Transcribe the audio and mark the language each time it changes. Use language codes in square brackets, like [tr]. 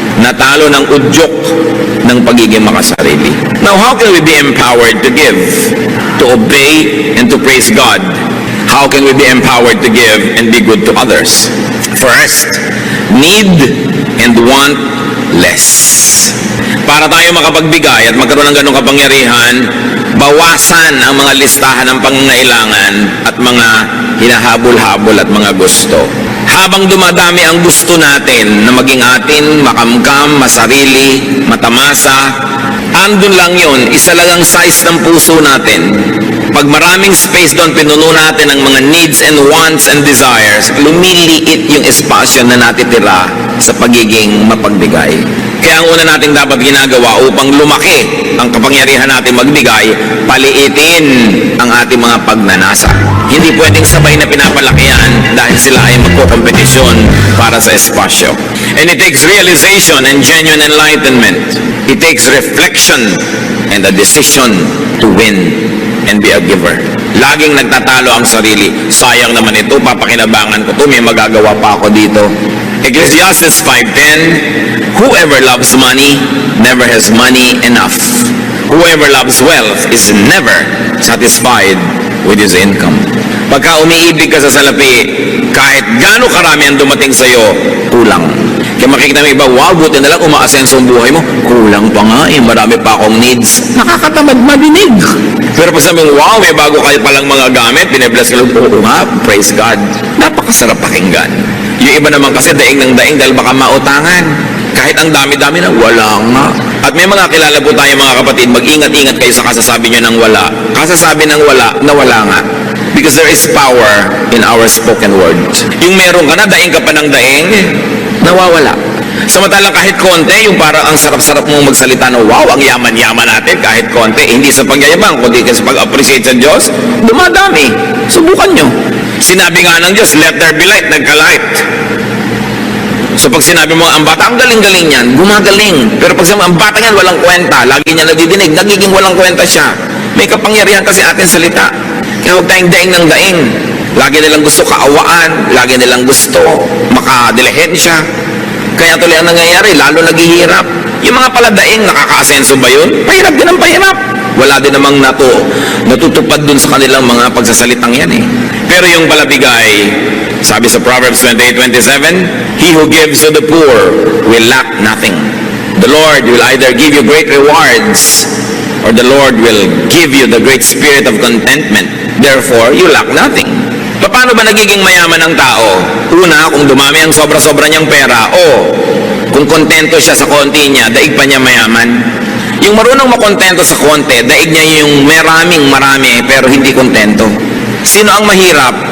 [tl] Natalo ng udyok ng pagiging makasarili. [en] Now, how can we be empowered to give, to obey, and to praise God? How can we be empowered to give and be good to others? First, need and want less. [tl] Para tayo makapagbigay at magkaroon ng ganong kapangyarihan, bawasan ang mga listahan ng pangangailangan at mga hinahabol-habol at mga gusto. Habang dumadami ang gusto natin na maging atin, makamkam, masarili, matamasa, andun lang yun, isa lang ang size ng puso natin. Pag maraming space doon, pinuno natin ang mga [en] needs and wants and desires, [tl] lumiliit yung espasyo na natitira sa pagiging mapagbigay. Kaya ang una natin dapat ginagawa upang lumaki ang kapangyarihan natin magbigay, paliitin ang ating mga pagnanasa. Hindi pwedeng sabay na pinapalaki yan dahil sila ay magkokompetisyon para sa espasyo. [en] And it takes realization and genuine enlightenment. It takes reflection and a decision to win and be a giver. [tl] Laging nagtatalo ang sarili. Sayang naman ito, papakinabangan ko to, may magagawa pa ako dito. [en] Ecclesiastes 5:10, whoever loves money never has money enough. Whoever loves wealth is never satisfied with his income. [tl] Pagka umiibig ka sa salapi, kahit gaano karami ang dumating sa'yo, kulang. Kaya makikita mo iba, wow, buti na lang umaasenso ang buhay mo. Kulang pa nga eh, marami pa akong needs. Nakakatamad madinig. Pero pag sabi mo, wow, may bago kayo palang mga gamit, binibless ka lang, oo nga, praise God. Napakasarap pakinggan. Yung iba naman kasi daing ng daing dahil baka mautangan. Kahit ang dami-dami na, wala nga. At may mga kilala po tayo mga kapatid, mag-ingat-ingat kayo sa kasasabi nyo ng wala. Kasasabi ng wala, na wala nga. [en] Because there is power in our spoken words. [tl] Yung meron ka na, daing ka pa ng daing, nawawala. Samantalang kahit konti, yung parang ang sarap-sarap mong magsalita na, wow, ang yaman-yaman natin, kahit konti, hindi sa pagyayabang, kundi sa pag-appreciate sa Diyos, dumadami. Subukan nyo. Sinabi nga ng Diyos, [en] let there be light, [tl] nagka-light. So pag sinabi mo, ang bata, ang galing-galing yan, gumagaling. Pero pag sinabi, ang bata yan, walang kwenta, lagi niya nadidinig, nagiging walang kwenta siya. May kapangyarihan kasi ating salita. Kaya huwag tayong daing ng daing. Lagi nilang gusto kaawaan, lagi nilang gusto makadilihensya. Kaya tuloy ang nangyayari, lalo naghihirap. Yung mga paladaing, nakaka-asenso ba yun? Pahirap din ang pahirap. Wala din namang natutupad dun sa kanilang mga pagsasalitang yan eh. Pero yung palabigay, sabi sa [en] Proverbs 28:27, he who gives to the poor will lack nothing. The Lord will either give you great rewards or the Lord will give you the great spirit of contentment. Therefore, you lack nothing. [tl] Paano ba nagiging mayaman ang tao? Una, kung dumami ang sobra-sobra niyang pera, o kung kontento siya sa konti niya, daig pa niya mayaman. Yung marunong makontento sa konti, daig niya yung marami, pero hindi kontento. Sino ang mahirap?